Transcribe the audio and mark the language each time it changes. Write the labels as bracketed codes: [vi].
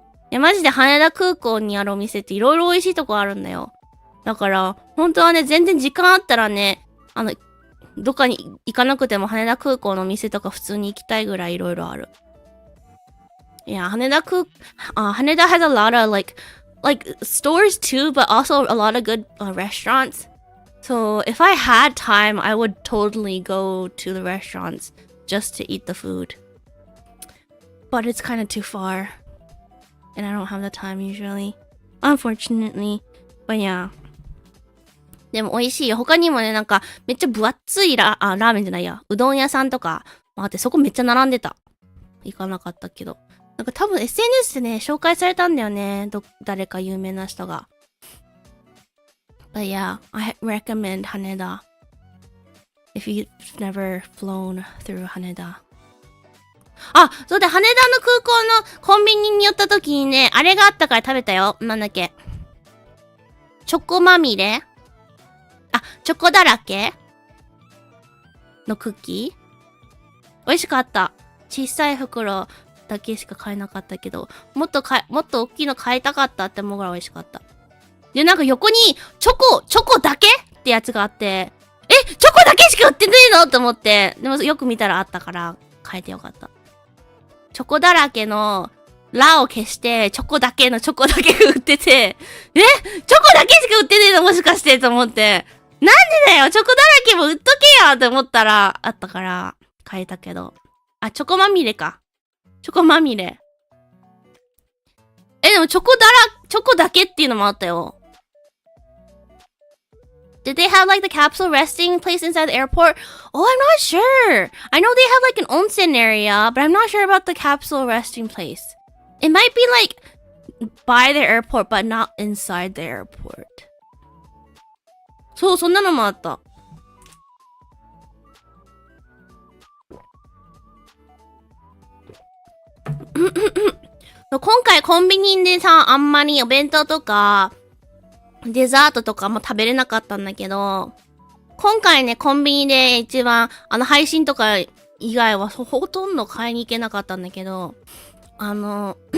[ja] いや、マジで羽田空港にあるお店っていろいろ美味しいとこあるんだよ。だから、本当はね、全然時間あったらね、どっかに行かなくても羽田空港のお店とか普通に行きたいぐらいいろいろある。 [en] Yeah, Haneda has a lot of like stores too, but also a lot of good restaurants. So if I had time, I would totally go to the restaurants just to eat the food. But it's kind of too far, and I don't have the time usually, unfortunately. But yeah. [ja] でも美味しいよ。他にもね、なんかめっちゃ分厚いラーメンじゃないや。うどん屋さんとかもあって、そこめっちゃ並んでた。行かなかったけど。なんか多分 SNS でね、紹介されたんだよね。誰か有名な人が。 [en] But yeah, I recommend Haneda. If you've never flown through Haneda. [ja] あ、そうだ、羽田の空港のコンビニに寄った時にね、あれがあったから食べたよ。なんだっけ。チョコまみれ？あ、チョコだらけのクッキー？美味しかった。小さい袋だけしか買えなかったけど、もっと大きいの買いたかったって思うぐらい美味しかった。で、なんか横に、チョコだけってやつがあって、チョコだけしか売ってねえのと思って、でもよく見たらあったから、買えてよかった。チョコだらけの、ラを消して、チョコだけのチョコだけが売ってて、チョコだけしか売ってねえのもしかしてと思って、なんでだよチョコだらけも売っとけよって思ったら、あったから、買えたけど。あ、チョコまみれか。チョコまみれ。でもチョコだけっていうのもあったよ。 [en] Did they have like the capsule resting place inside the airport? Oh, I'm not sure. I know they have like an onsen area, but I'm not sure about the capsule resting place. It might be like by the airport, but not inside the airport. [ja] そう、そんなのもあった。今回コンビニでさ、あんまりお弁当とか、デザートとかも食べれなかったんだけど、今回ね、コンビニで一番、配信とか以外はほとんど買いに行けなかったんだけど、ロ